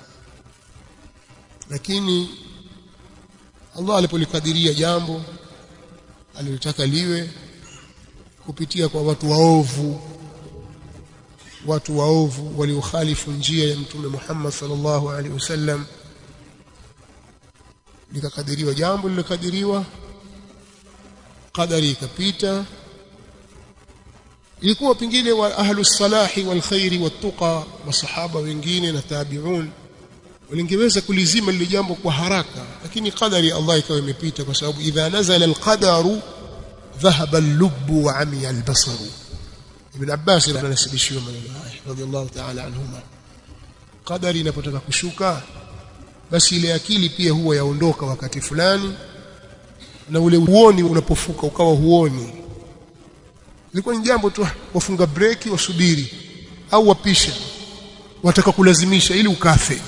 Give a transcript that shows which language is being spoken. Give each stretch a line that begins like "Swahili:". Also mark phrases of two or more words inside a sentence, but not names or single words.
Swahili: Lakini Allah alipolikadiria jambo alilotaka liwe kupitia kwa watu waovu waliokhalifu njia ya Mtume Muhammad
Arabic: صلى الله عليه وسلم,
Swahili: likakadiriwa jambo lilokadiriwa, qadari ikapita. Ilikuwa pingine wa
Arabic: أهل الصلاح والخير والتقى,
Swahili: masahaba wengine na tabi'un walingeweza kulizima lile jambo kwa haraka, lakini
Arabic: قدر الله
Swahili: ikawa imepita, kwa sababu
Arabic: إذا نزل القدر ذهب اللب وعمي البصر.
Swahili: Ibn Abbas anasibishiwa maneno haya
Arabic: رضي الله تعالى عنهما.
Swahili: Qadari inapotaka kushuka, basi ile akili pia huwa yaondoka wakati fulani, na ule uoni unapofuka ukawa huoni. Ilikuwa ni jambo tu, wafunga breki wasubiri au wapisha, wataka kulazimisha ili ukafe.